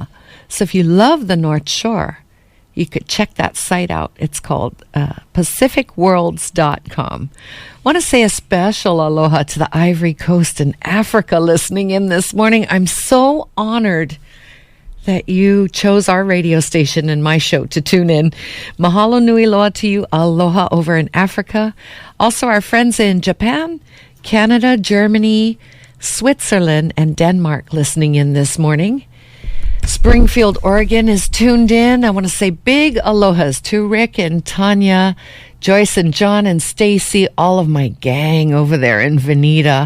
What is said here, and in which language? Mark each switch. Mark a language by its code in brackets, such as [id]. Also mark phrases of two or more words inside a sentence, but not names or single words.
[en] So if you love the North Shore, you could check that site out. It's called pacificworlds.com. Want to say a special aloha to the Ivory Coast and Africa listening in this morning. I'm so honored that you chose our radio station and my show to tune in. [haw] Mahalo nui loa [en] to you. Aloha over in Africa. Also our friends in Japan, Canada, Germany, Switzerland, and Denmark listening in this morning. Springfield, Oregon is tuned in. I want to say big alohas to Rick and Tanya, Joyce and John and Stacy, all of my gang over there in Veneta.